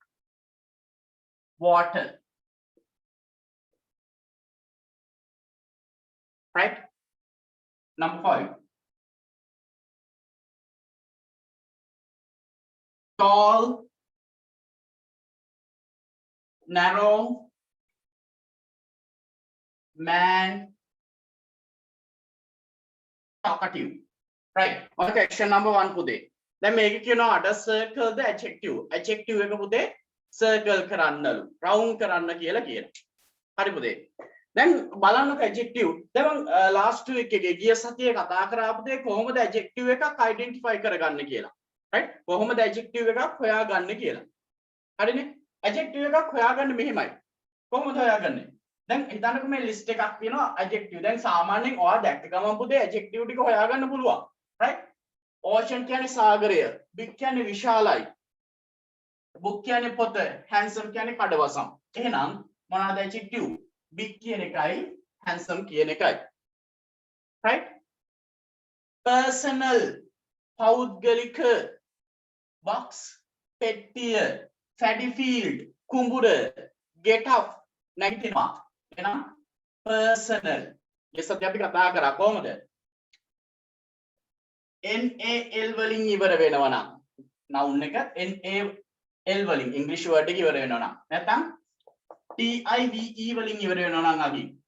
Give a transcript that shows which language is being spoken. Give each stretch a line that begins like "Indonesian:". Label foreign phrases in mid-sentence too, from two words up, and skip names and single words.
English: water right number 5 tall narrow man talkative right okay question number
Sinhala: 1 පුතේ දැන් මේක කියනවා අඩ
English: circle the adjective adjective
Sinhala: එක පුතේ circle කරන්නලු round කරන්න කියලා කියනවා හරි පුතේ දැන් බලන්නකෝ adjective දැන්
English: last week
Sinhala: එකේ ගිය සතියේ කතා කරා පුතේ කොහොමද adjective එකක් identify කරගන්න කියලා right කොහොමද adjective එකක් හොයාගන්නේ කියලා හරිනේ adjective එකක් හොයාගන්නේ මෙහෙමයි කොහොමද හොයාගන්නේ දැන් හිතන්නකෝ මේ list එකක් තියෙනවා adjective දැන් සාමාන්‍යයෙන් ඔයා දැක්ක ගමන් පුතේ adjective ටික හොයාගන්න පුළුවන්
English: right ocean
Sinhala: කියන්නේ සාගරය big කියන්නේ විශාලයි book කියන්නේ පොත handsome කියන්නේ කඩවසම් එහෙනම් මොනවාද
English: adjective big
Sinhala: කියන එකයි handsome කියන එකයි
English: right personal
Sinhala: පෞද්ගලික box පෙට්ටිය
English: paddy field
Sinhala: කුඹුර
English: get up
Sinhala: නැගිටිනවා එහෙනම් personal ඉස්සත් අපි කතා කරා කොහොමද NAL වලින් ඉවර වෙනවා නම් noun එක NAL වලින්
English: english word
Sinhala: එක ඉවර වෙනවා නම් නැත්නම් TIVE වලින් ඉවර වෙනවා නම් අපි